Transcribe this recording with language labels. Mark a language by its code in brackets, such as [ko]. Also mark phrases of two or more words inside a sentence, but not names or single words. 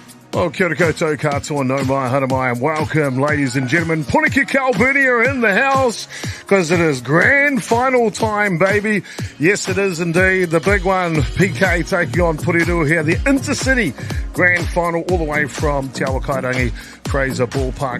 [mi] Well, kia ora koutou katoa, no mai, hara mai, [en] and welcome, ladies and gentlemen. Puniki Kalbuni are in the house because it is grand final time, baby. Yes, it is indeed. The big one, PK taking on Porirua here, the Intercity grand final all the way from Te Awa Kairangi, Fraser, Ballpark.